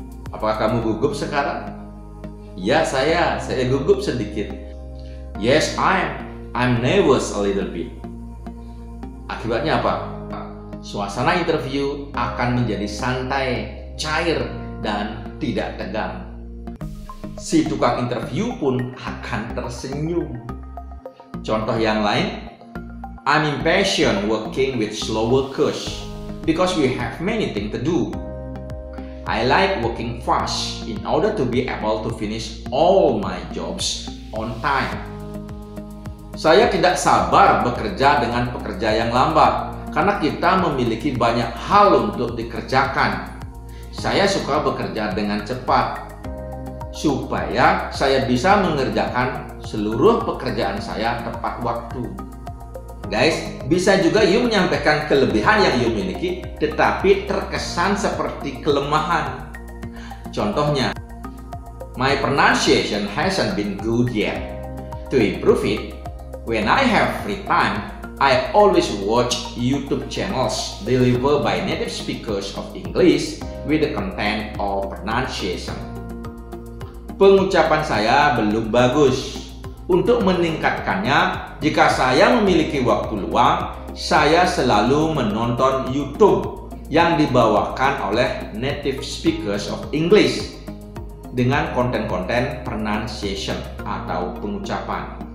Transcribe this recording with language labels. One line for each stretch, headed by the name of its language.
Indonesian: Apakah kamu gugup sekarang? Ya, saya gugup sedikit.
English: Yes, I'm nervous a little bit.
Indonesian: Akibatnya apa? Suasana interview akan menjadi santai, cair, dan tidak tegang. Si tukang interview pun akan tersenyum. Contoh yang lain,
English: I'm impatient working with slow workers because we have many things to do. I like working fast in order to be able to finish all my jobs on time.
Indonesian: Saya tidak sabar bekerja dengan pekerja yang lambat karena kita memiliki banyak hal untuk dikerjakan. Saya suka bekerja dengan cepat supaya saya bisa mengerjakan seluruh pekerjaan saya tepat waktu. Guys, bisa juga you menyampaikan kelebihan yang you miliki tetapi terkesan seperti kelemahan.
English: Contohnya, my pronunciation hasn't been good yet. To improve it, when I have free time, I always watch YouTube channels delivered by native speakers of English with the content of pronunciation.
Indonesian: Pengucapan saya belum bagus. Untuk meningkatkannya, jika saya memiliki waktu luang, saya selalu menonton YouTube yang dibawakan oleh
English: native speakers of English
Indonesian: dengan konten-konten pronunciation atau pengucapan.